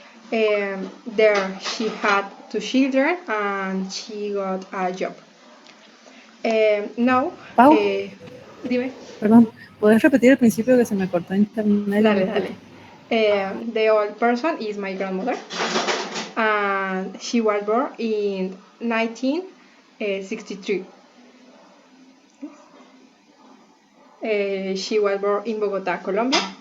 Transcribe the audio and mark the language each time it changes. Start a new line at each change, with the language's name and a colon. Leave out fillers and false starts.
English: There she had two children and she got a job. Now, Pau,
Spanish: dime. perdón, ¿puedes repetir el principio que se me cortó internet y no Dale, escuché? dale.
English: The old person is my grandmother, and she was born in 1963. She was born in Bogota, Colombia.